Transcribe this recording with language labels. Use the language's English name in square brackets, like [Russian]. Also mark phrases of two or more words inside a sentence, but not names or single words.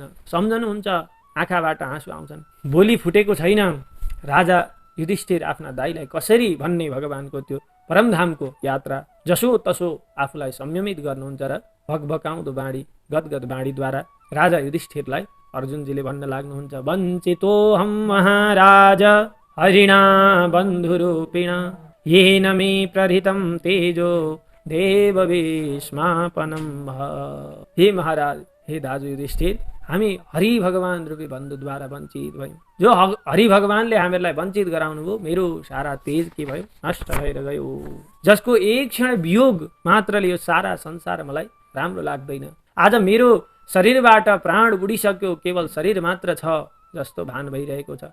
[Nepali] सम्झनुहुन्छ, आँखाबाट आँसु आउँछन्। बोली फुटेको छैन। राजा युधिष्ठिर आफ्ना दाइलाई कसरी भन्ने भगवानको त्यो परमधामको यात्रा जसो तसो आफूलाई संयमित गर्नुहुन्छ र भकभकाउँदो बाणी, गदगद बाणीद्वारा राजा युधिष्ठिरलाई अर्जुनजीले भन्न लाग्नुहुन्छ, [Sanskrit] वञ्चितोऽहं महाराज हरिणा बन्धुरूपिण येन मे प्रहृतं तेजो देवविस्मापनं। [Nepali] हे महाराज, हे दाजु युधिष्ठिर, हामी हरि भगवान रूपी बन्धुद्वारा वञ्चित भयौँ। जो हरि भगवानले हामीलाई वञ्चित गराउनु भयो, मेरो सारा तेज के भयो? नष्ट भएर गयो। जसको एक क्षण वियोग मात्रले यो सारा संसार मलाई राम्रो लाग्दैन। आज मेरो शरीरबाट प्राण उडिसक्यो, केवल शरीर मात्र छ जस्तो भान भइरहेको छ।